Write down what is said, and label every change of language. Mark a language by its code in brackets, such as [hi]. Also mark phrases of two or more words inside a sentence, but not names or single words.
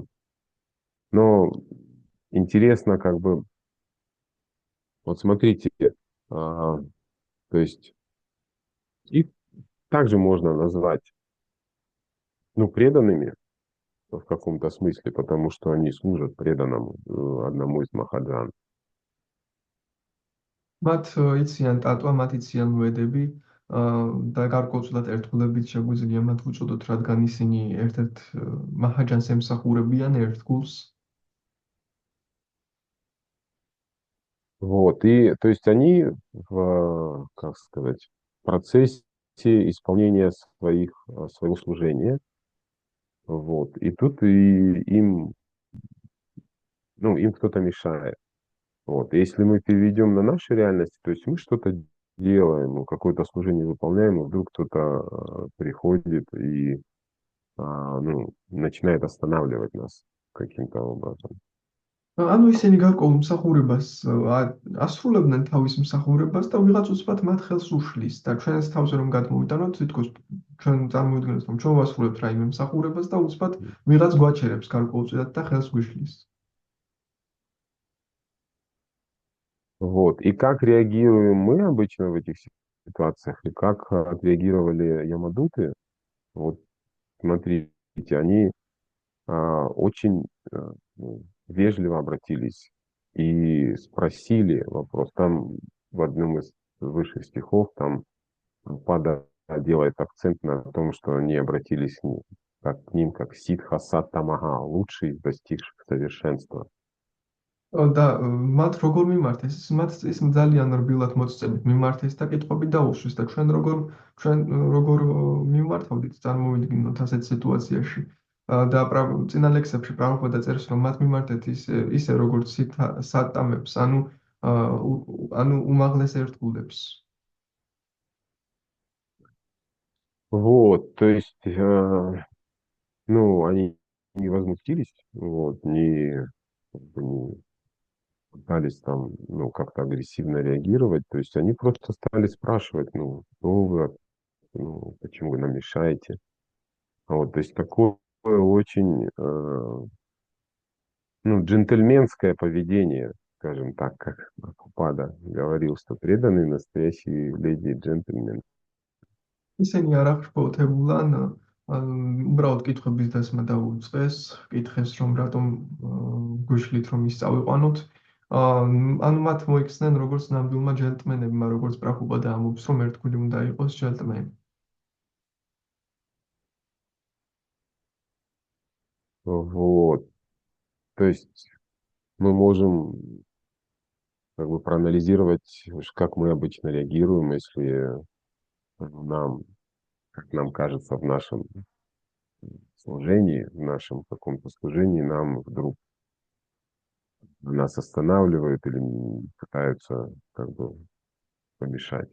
[ru] Но интересно, как бы, вот смотрите, то есть их также можно назвать, ну, преданными в каком-то смысле, потому что они служат преданному одному из махаджан. [ka] მათ იციან ტატვა, მათ იციან ვედები და გარკვეულწილად ერთგულებით შეგვიძლია მათ უწოდოთ, რადგან ისინი ერთ-ერთ მაჰაჯანს ემსახურებიან ერთგულს. [ru] Вот, и то есть они в, как сказать, в процессе исполнения своего служения, вот, и тут им, ну, им кто-то мешает. Вот, если мы переведем на нашу реальность, то есть мы что-то делаем, ну, какое-то служение выполняем, и вдруг кто-то приходит и ну, начинает останавливать нас каким-то образом. [ka] ანუ ისინი გარკვეულ მსახურებას ასრულებდნენ თავის მსახურებას და ვიღაც უცბად მათ ხელს უშლის და ჩვენს თავზე რომ გადმოვიტანოთ, თითქოს ჩვენ წარმოვიდგინოთ, რომ ჩვენ ვასრულებთ რაიმე მსახურებას და უცბად ვიღაც გვაჩერებს გარკვეულწილად და ხელს გვიშლის. [ru] Вот. И как реагируем мы обычно в этих ситуациях, и как отреагировали Ямадуты, вот смотрите, они очень ну, вежливо обратились и спросили вопрос. Там в одном из высших стихов там Пада делает акцент на том, что они обратились к ним как Сидха Саттамага, лучший из достигших совершенства. [ka] და მათ როგორ მიმართეს? მათ ის ძალიან რბილად მოწწებით მიმართეს და კითხვები დაუშვეს და ჩვენ როგორ მიმართავდით წარმოვიდგინოთ ასეთ სიტუაციაში. და წინა ლექსებში პრაბჰუპადა წერს, რომ მათ მიმართეთ ისე როგორც სატამებს, ანუ უმაღლეს ერთგულებს. [ru] Вот, то есть, ну, они не возмутились, вот, не пытались там, ну, как-то агрессивно реагировать, то есть они просто стали спрашивать, ну, кто вы, ну, почему вы нам мешаете, вот, то есть такое очень, ну, джентльменское поведение, скажем так, как Прабхупада говорил, что преданные настоящие леди и джентльмены. [ka] ისინი არ აღშფოთებულან უბრალოდ კითხების დასმა დაუწყეს, კითხეს რომ რატომ გვიშლით რომ ის წავიყვანოთ. ანუ მათ მოიქცნენ როგორც ნამდვილმა ჯენტლმენებმა, როგორც პრაბჰუპადა ამბობს, რომ ერთგული უნდა იყოს ჯენტლმენი. [ru] Вот, то есть мы можем как бы проанализировать, как мы обычно реагируем, если как нам кажется, в нашем служении, в нашем каком-то служении нам вдруг нас останавливают или пытаются как бы помешать.